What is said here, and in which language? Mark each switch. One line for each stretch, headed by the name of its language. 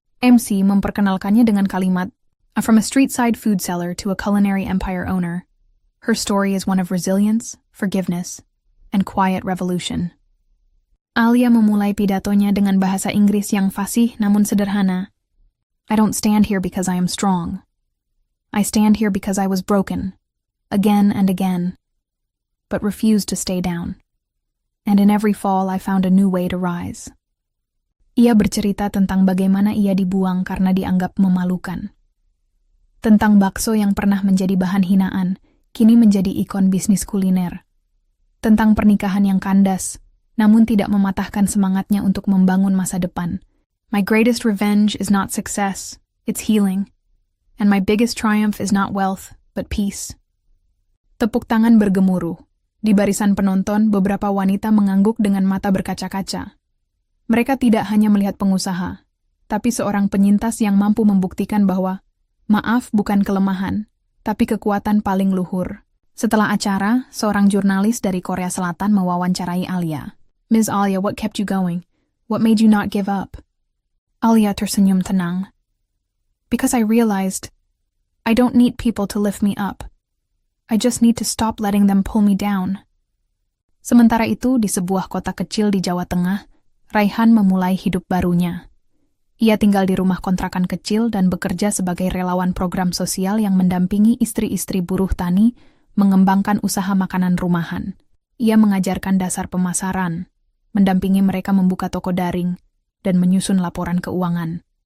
Indonesian: MC memperkenalkannya dengan kalimat,
English: "From a street-side food seller to a culinary empire owner, her story is one of resilience, forgiveness, and quiet revolution."
Indonesian: Alia memulai pidatonya dengan bahasa Inggris yang fasih namun sederhana.
English: "I don't stand here because I am strong. I stand here because I was broken. Again and again, but refused to stay down. And in every fall I found a new way to rise."
Indonesian: Ia bercerita tentang bagaimana ia dibuang karena dianggap memalukan. Tentang bakso yang pernah menjadi bahan hinaan, kini menjadi ikon bisnis kuliner. Tentang pernikahan yang kandas, namun tidak mematahkan semangatnya untuk membangun masa depan.
English: "My greatest revenge is not success, it's healing. And my biggest triumph is not wealth, but peace."
Indonesian: Tepuk tangan bergemuruh. Di barisan penonton, beberapa wanita mengangguk dengan mata berkaca-kaca. Mereka tidak hanya melihat pengusaha, tapi seorang penyintas yang mampu membuktikan bahwa maaf bukan kelemahan, tapi kekuatan paling luhur. Setelah acara, seorang jurnalis dari Korea Selatan mewawancarai Alia.
English: "Ms. Alia, what kept you going? What made you not give up?"
Indonesian: Alia tersenyum tenang.
English: "Because I realized I don't need people to lift me up. I just need to stop letting them pull me down."
Indonesian: Sementara itu, di sebuah kota kecil di Jawa Tengah, Raihan memulai hidup barunya. Ia tinggal di rumah kontrakan kecil dan bekerja sebagai relawan program sosial yang mendampingi istri-istri buruh tani mengembangkan usaha makanan rumahan. Ia mengajarkan dasar pemasaran, mendampingi mereka membuka toko daring, dan menyusun laporan keuangan.